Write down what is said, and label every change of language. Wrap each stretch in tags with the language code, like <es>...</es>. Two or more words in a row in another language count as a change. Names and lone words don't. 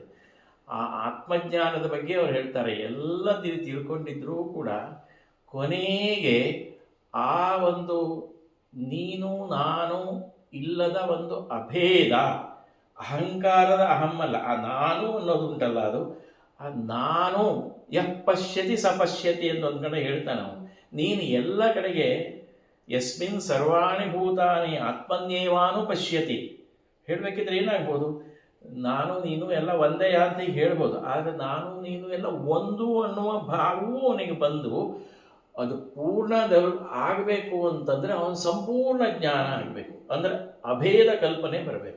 <kn>ಆ ಆತ್ಮಜ್ಞಾನದ ಬಗ್ಗೆ ಅವ್ರು ಹೇಳ್ತಾರೆ, ಎಲ್ಲ ತಿಳ್ಕೊಂಡಿದ್ರೂ ಕೂಡ ಕೊನೆಗೆ ಆ ಒಂದು ನೀನು ನಾನು ಇಲ್ಲದ ಒಂದು ಅಭೇದ, ಅಹಂಕಾರದ ಅಹಮ್ಮಲ್ಲ, ಆ ನಾನು ಅನ್ನೋದು ಉಂಟಲ್ಲ, ಅದು ಆ ನಾನು</kn> <sa>ಯಃ ಪಶ್ಯತಿ ಸಪಶ್ಯತಿ</sa> <kn>ಅಂತ ಒಂದು ಕಡೆ ಹೇಳ್ತಾನೆ ಅವನು. ನೀನು ಎಲ್ಲ ಕಡೆಗೆ</kn> <sa>ಯಸ್ಮಿನ್ ಸರ್ವಾಣಿ ಭೂತಾನಿ ಆತ್ಮನ್ಯೇವಾನು ಪಶ್ಯತಿ</sa> <kn>ಹೇಳಬೇಕಿದ್ರೆ ಏನಾಗ್ಬೋದು, ನಾನು ನೀನು ಎಲ್ಲ ಒಂದೇ ಅಂತ ಹೇಳ್ಬೋದು. ಆದರೆ ನಾನು ನೀನು ಎಲ್ಲ ಒಂದು ಅನ್ನುವ ಭಾವವೂ ಅವನಿಗೆ ಬಂದು ಅದು ಪೂರ್ಣ ಆಗಬೇಕು ಅಂತಂದರೆ ಅವನು ಸಂಪೂರ್ಣ ಜ್ಞಾನ ಆಗಬೇಕು, ಅಂದರೆ ಅಭೇದ ಕಲ್ಪನೆ ಬರಬೇಕು.</kn>